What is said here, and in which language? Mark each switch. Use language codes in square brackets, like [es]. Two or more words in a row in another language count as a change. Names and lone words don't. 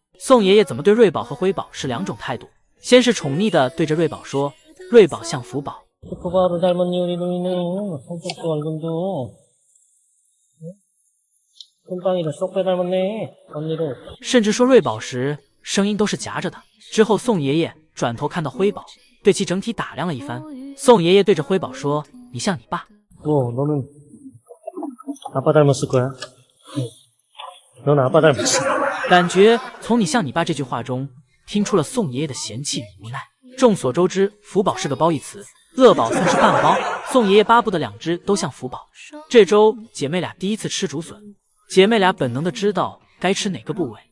[zh] 宋爷爷怎么对瑞宝和辉宝是2种态度，先是宠溺的对着瑞宝说，瑞宝像福宝，甚至说瑞宝时声音都是夹着的。之后宋爷爷转头看到辉宝，对其整体打量了一番。宋爷爷对着辉宝说，你像你爸。 [ko] 너는 아빠 닮았을 거야. 넌 아빠 닮았어. [zh] 感觉从你像你爸这句话中听出了宋爷爷的嫌弃与无奈。众所周知，福宝是个褒义词，恶宝算是半褒。宋爷爷巴不得2只都像福宝。这周姐妹俩第一次吃竹笋，姐妹俩本能的知道该吃哪个部位。